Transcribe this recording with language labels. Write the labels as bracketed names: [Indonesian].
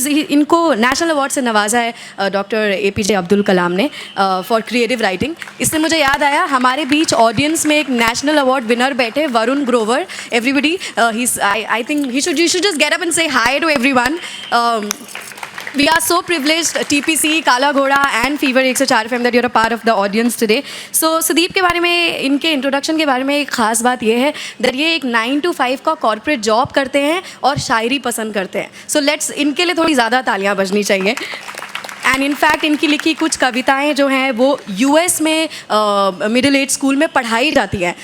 [Hindi] इनको national award से नवाजा है डॉक्टर APJ अब्दुल कलाम ने [English] For creative writing. [Hindi] इससे मुझे याद आया, हमारे बीच ऑडियंस में एक नेशनल अवार्ड विनर बैठे, Varun Grover. [English] Everybody, I think you should just get up and say hi to everyone. We are so privileged, TPC, Kala Ghoda and Fever 104 FM, that you're a part of the audience today. [Hindi] So Sudeep के बारे में, इनके introduction के बारे में एक ख़ास बात ये है that ये एक 9 to 5 का कॉर्पोरेट जॉब करते हैं और शायरी पसंद करते हैं. So let's, इनके लिए थोड़ी ज़्यादा तालियां बजनी चाहिए. एंड इनफैक्ट इनकी लिखी कुछ कविताएं जो हैं वो US में मिडिल एज स्कूल में पढ़ाई जाती हैं.